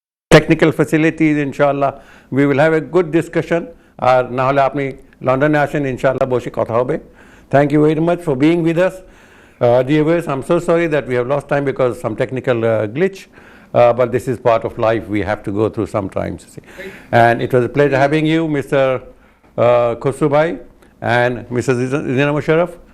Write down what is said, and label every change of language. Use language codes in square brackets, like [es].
[en] Technical facilities, inshallah, we will have a good discussion. [bn] আর না হলে আপনি লন্ডনে আসেন, ইনশাআল্লাহ বসে কথা হবে। [en] Thank you very much for being with us. Dear viewers, I'm so sorry that we have lost time because of some technical glitch, but this is part of life we have to go through sometimes. And it was a pleasure having you, Mr. Khosrubhai and Mr. Zina Musharraf.